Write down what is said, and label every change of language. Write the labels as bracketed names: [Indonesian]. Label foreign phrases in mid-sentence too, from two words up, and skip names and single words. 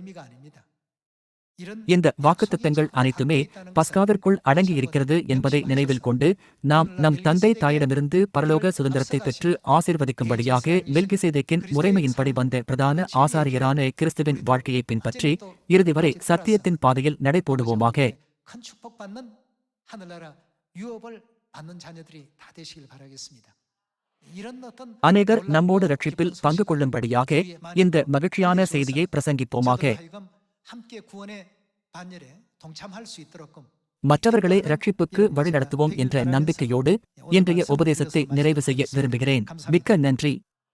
[Tamil] இந்த வாக்குத்தத்தங்கள் அனைத்துமே பஸ்காவிற்குள் அடங்கியிருக்கிறது என்பதை நினைவில் கொண்டு நாம் நம் தந்தை தாயிடமிருந்து பரலோக சுதந்திரத்தை பெற்று ஆசீர்வதிக்கும்படியாக மெல்கிசேதேக்கின் முறைமையின்படி வந்த பிரதான ஆசாரியரான கிறிஸ்துவின் வாழ்க்கையை பின்பற்றி இறுதி வரை சத்தியத்தின் பாதையில் நடைபோடுவோமாக. [Korean] 유업을 받는 자녀들이 다 되시길 바라겠습니다. 이런 어떤 [Tamil] அநேகர் நம்மோடு [Korean] 놀랍고 [Tamil] ரட்சிப்பில் [Korean] 기쁜 [Tamil] பங்கு [Korean] 소식을 [Tamil] கொள்ளும்படியாக [Korean] 우리의 많은 [Tamil] இந்த மகிழ்ச்சியான [Korean] 알려주어서 [Tamil] செய்தியை பிரசங்கிப்போமாக. [Korean] 저도 하여금 함께 구원의 반열에 동참할 수 있도록 [Tamil] மற்றவர்களை ரட்சிப்புக்கு வழிநடத்துவோம் என்ற நம்பிக்கையோடு இன்றைய உபதேசத்தை நிறைவு செய்ய விரும்புகிறேன். மிக்க நன்றி.